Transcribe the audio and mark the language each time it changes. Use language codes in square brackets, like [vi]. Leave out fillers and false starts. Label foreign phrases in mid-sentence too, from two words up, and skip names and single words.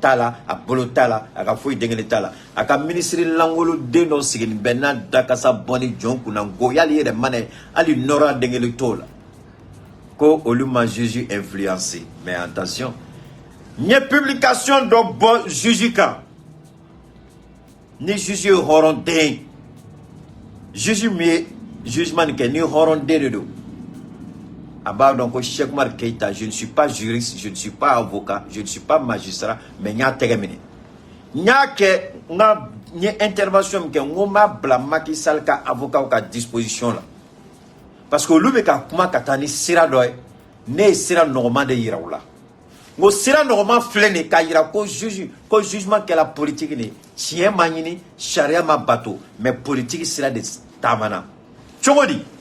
[bm] t'a la a bolo t'a la a ka foyi den kelen t'a la a ka ministre langoloden dɔ sigilen bɛ n'a dakasa bɔnni jɔn kunna nko y'ale yɛrɛ mana ye hali nɔrɔ den kelen t'o la ko olu ma [fr] juge influencé mais attention [bm] n ye publication dɔ bɔ juge kan ni juge ye hɔrɔnden juge min ye jugement nin kɛ ni hɔrɔnden de don a b'a dɔn ko Cheikh Oumar Keïta [fr] je ne suis pas juriste je ne suis pas avocat je ne suis pas magistrat mais [bm] n y'a tɛgɛ minɛ n y'a kɛ n ye intervention min kɛ n ko n b'a bila Macky Sall ka avocat ka disposition la [fr] parce que [bm] olu bɛ ka kuma ka taa ni sira dɔ ye ne ye sira nɔgɔman de yira u la n ko sira nɔgɔman filɛ nin ye k'a yira ko jugement kɛla politique nin tiɲɛ ma ɲini sariya ma bato mais politique sira de taamana cogo di